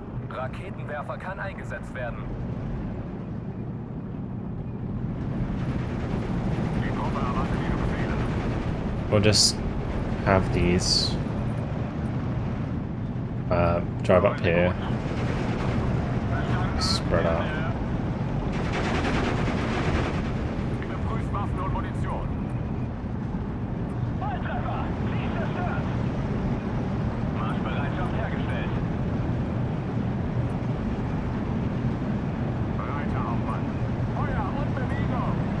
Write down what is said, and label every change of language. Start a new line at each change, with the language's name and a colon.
German: Raketenwerfer kann eingesetzt werden. Die Gruppe erwartet Ihre Befehle.
English: We'll just have these drive up here, spread out.
German: Überprüft Waffen und Munition. Volltreffer! Ziel zerstört! Marschbereitschaft hergestellt. Breiter Aufwand. Feuer und Bewegung.